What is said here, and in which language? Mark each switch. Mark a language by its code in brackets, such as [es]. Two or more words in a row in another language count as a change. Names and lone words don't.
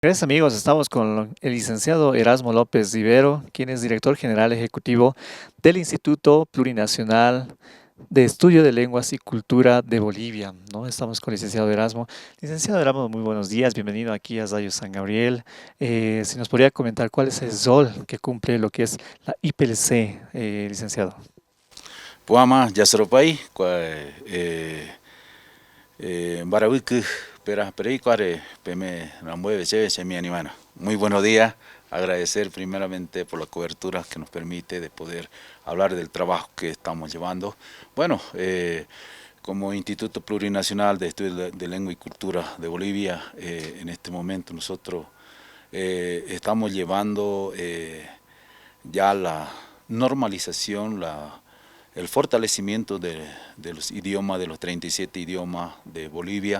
[es] Gracias amigos, estamos con el licenciado Erasmo López Rivero, quien es director general ejecutivo del Instituto Plurinacional de Estudio de Lenguas y Cultura de Bolivia, ¿no? Estamos con el licenciado Erasmo. Licenciado Erasmo, muy buenos días, bienvenido aquí a Radio San Gabriel. Si nos podría comentar cuál es el rol que cumple lo que es la IPLC, licenciado. [gui] Puama, Yasoropay, Barawiku, Pericuare, Peme, Rambueve, Chemi Animana. [es] Muy buenos días, agradecer primeramente por la cobertura que nos permite de poder hablar del trabajo que estamos llevando. Bueno, como Instituto Plurinacional de Estudios de Lengua y Cultura de Bolivia, en este momento nosotros estamos llevando ya la normalización, el fortalecimiento de los idiomas, de los 37 idiomas de Bolivia.